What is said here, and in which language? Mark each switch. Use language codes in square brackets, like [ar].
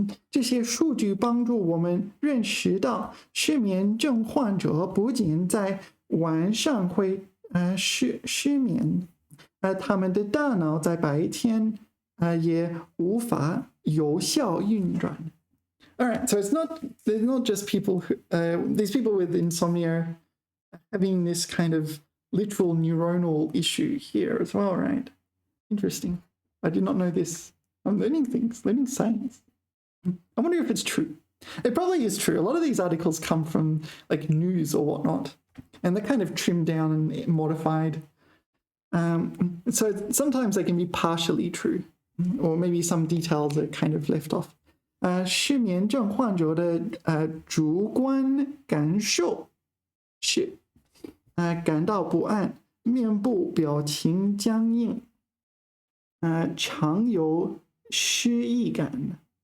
[zh] 这些数据帮助我们认识到，失眠症患者不仅在晚上会失眠，他们的大脑在白天也无法有效运转。 [en] All right, so they're not just people who, these people with insomnia having this kind of literal neuronal issue here as well, right? Interesting. I did not know this. I'm learning things, learning science. I wonder if it's true. It probably is true. A lot of these articles come from like news or whatnot, and they're kind of trimmed down and modified. So sometimes they can be partially true, or maybe some details are kind of left off. [zh] 失眠症患者的主观感受是感到不安，面部表情僵硬，常有失忆感。